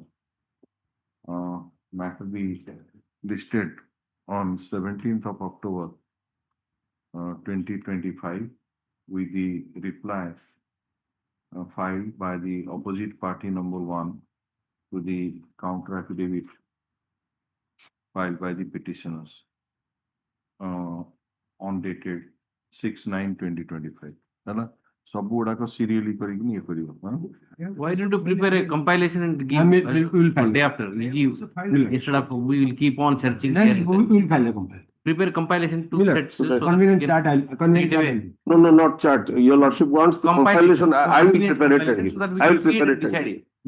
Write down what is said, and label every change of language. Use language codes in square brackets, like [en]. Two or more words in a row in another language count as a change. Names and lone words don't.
[en] Matter be listed on 17th of October 2025 with the reply filed by the opposite party number 1 to the counter affidavit filed by the petitioners on dated 6/9/2025. [or] ହେଲା ସବୁ ଗୁଡାକ ସିରିୟଲି କରିକି ଇଏ କରିବ। [en] Why don't you prepare a compilation and give We will file. day after? We give instead of we will keep on searching. Then we will file a complaint. Prepare compilation to Miller, sets. convenient chart, convenient Take it chart. No, not chart. Your lordship wants the compilation. I will prepare it. I will prepare it.